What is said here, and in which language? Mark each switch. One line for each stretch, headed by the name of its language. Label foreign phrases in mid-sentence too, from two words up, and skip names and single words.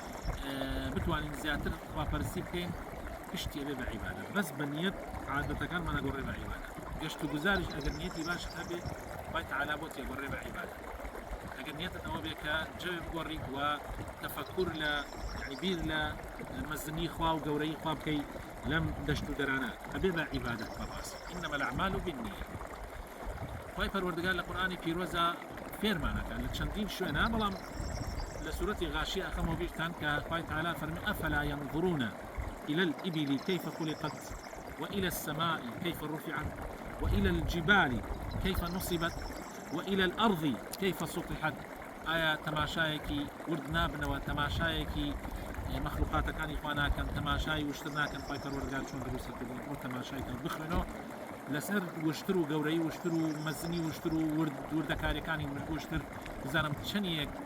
Central Kurdish: بتوانین زیاتر خواپەرستی بکەین پشتی ئەبێ بە عیبادە بەس بە نیەت عادەتەکانمان ئەگۆڕێ بە عیبادە گەشت و گوزاریش ئەگەر نیەتی باش هەبێ خوای تەعالا بۆ تێگەڕێ بە عیبادە ئەگەر نیەتت ئەوە بێ کە جەوێ بگۆڕیت و تەفەکوور لە یعنی بیر لە مەزنی خوا و گەورەی خوا بکەی لەم دەشت و دەرانە ئەبێ بە عیبادەت بەڕاستی
Arabic: ئینەمە الأعمال بالنیە
Central Kurdish: خوای پەروەردگار لە قورئانی پیرۆزە فێرمانەکە لە چەندین شوێنە بەڵام لە سورەتی غاشیە ئەخەمەوە بیرتان کە خوای تەعالا فەرمی
Arabic: ئەفەلا ينظرون إلى الإبل كيف خلقت وإلى السماء كيف رفعت وإلى الجبال كيف نصبت وإلى الأرض كيف سطحت
Central Kurdish: آية تماشایەکی ورد نابنەوە تەماشایەکی مەخلوقاتەکانی خوا ناکەن تەماشای وشتر ناکەن خوای پەروەردگار چۆن دروستە کردن بۆ تەماشایکەن بخوێنەوە لەسەر وشتر و گەورەی وشتر و مەزنی وشتر و وردەکاریەکانی وشتر بزانم چەندێک